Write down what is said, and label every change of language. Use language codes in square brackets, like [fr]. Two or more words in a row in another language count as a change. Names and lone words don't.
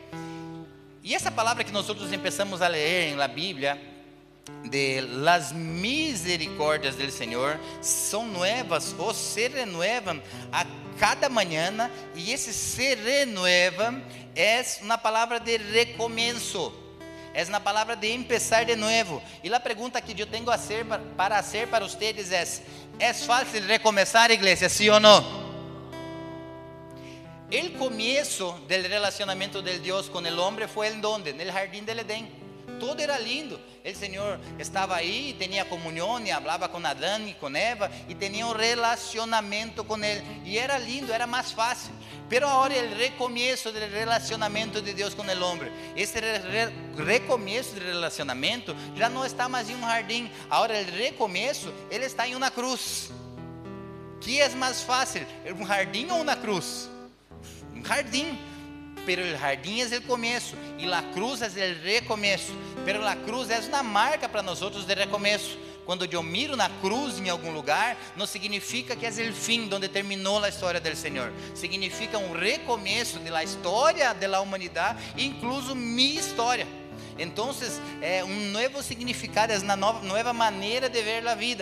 [pt] E essa palavra que nós começamos a ler na Bíblia, [es] de las misericórdias del [pt] Senhor, são novas ou se renovam a cada manhã, e esse se renovam é uma palavra de recomeço, é uma palavra de empezar de novo. E a pergunta que eu tenho para fazer para vocês é fácil recomeçar, igreja, sim ou não? O começo do relacionamento de Deus com o homem foi em donde? No jardim del Edén. Todo era lindo, o Senhor estava aí, tinha comunhão, e falava com Adão e com Eva, e tinha um relacionamento com ele, e era lindo, era mais fácil. Pero agora o recomeço do relacionamento de Deus com o homem, esse recomeço do relacionamento já não está mais em um jardim, agora o recomeço, ele está em uma cruz. Que é mais fácil, um jardim ou uma cruz? Um jardim. Pero el jardín es el comienzo y la cruz es el recomeço. Pero la cruz es una marca para nosotros de recomeço. Quando eu miro na cruz em algum lugar, não significa que é o fim, onde terminou a história do Senhor. Significa um recomeço da história da humanidade, incluso minha história. Então, é um novo significado, é uma nova maneira de ver a vida.